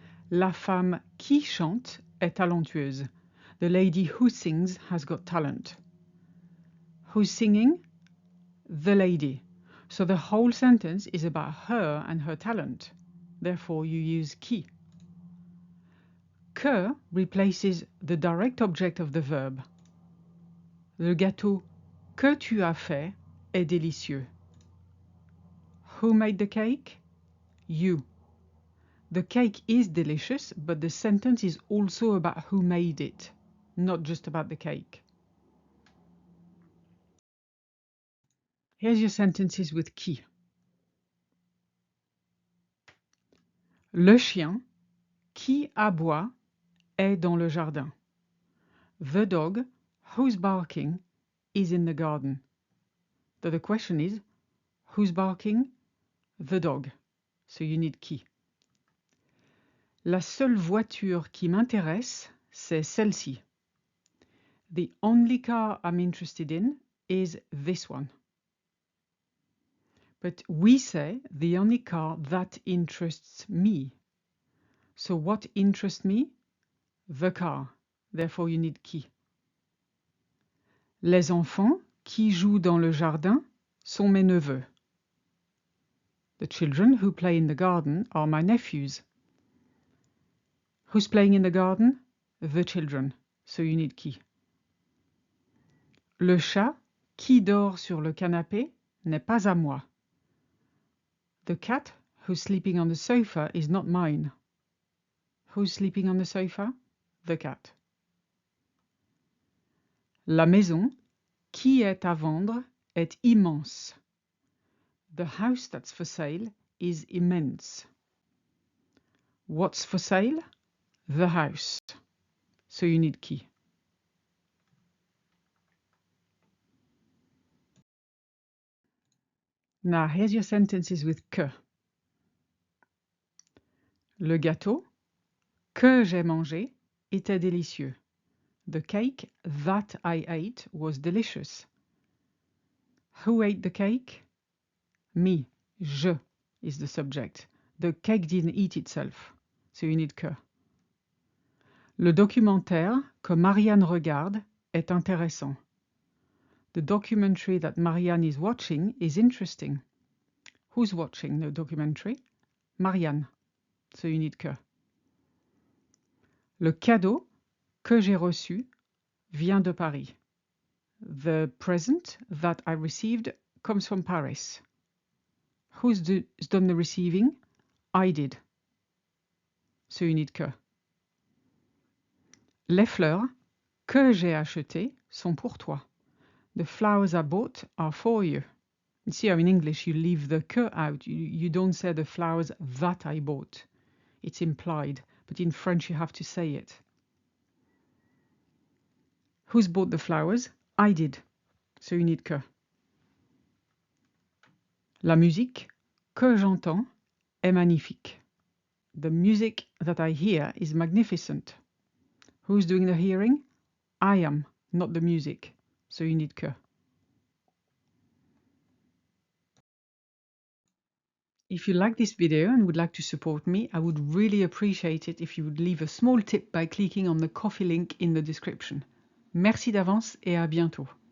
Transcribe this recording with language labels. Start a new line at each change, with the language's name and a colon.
French: La femme qui chante est talentueuse.
English: The lady who sings has got talent. Who's singing? The lady. So the whole sentence is about her and her talent. Therefore, you use qui. Que replaces the direct object of the verb.
French: Le gâteau que tu as fait est délicieux.
English: Who made the cake? You. The cake is delicious, but the sentence is also about who made it, not just about the cake. Here's your sentences with qui.
French: Le chien qui aboie est dans le jardin.
English: The dog who's barking is in the garden. So the question is, who's barking? The dog. So you need qui.
French: La seule voiture qui m'intéresse, c'est celle-ci.
English: The only car I'm interested in is this one. But we say the only car that interests me. So what interests me? The car. Therefore you need qui.
French: Les enfants qui jouent dans le jardin sont mes neveux.
English: The children who play in the garden are my nephews. Who's playing in the garden? The children. So you need qui.
French: Le chat qui dort sur le canapé n'est pas à moi.
English: The cat who's sleeping on the sofa is not mine. Who's sleeping on the sofa? The cat.
French: La maison qui est à vendre est immense.
English: The house that's for sale is immense. What's for sale? The house. So you need qui. Now here's your sentences with que.
French: Le gâteau que j'ai mangé était délicieux.
English: The cake that I ate was delicious. Who ate the cake? Me. Je is the subject. The cake didn't eat itself. So you need que.
French: Le documentaire que Marianne regarde est intéressant.
English: The documentary that Marianne is watching is interesting. Who's watching the documentary? Marianne. So you need que.
French: Le cadeau que j'ai reçu vient de Paris.
English: The present that I received comes from Paris. Who's done the receiving? I did. So you need que.
French: Les fleurs que j'ai achetées sont pour toi.
English: The flowers I bought are for you. You see how in English you leave the que out. You don't say the flowers that I bought. It's implied. But in French you have to say it. Who's bought the flowers? I did. So you need que.
French: La musique que j'entends est magnifique.
English: The music that I hear is magnificent. Who's doing the hearing? I am, not the music. So you need que. If you like this video and would like to support me, I would really appreciate it if you would leave a small tip by clicking on the Ko-fi link in the description.
French: Merci d'avance et à bientôt.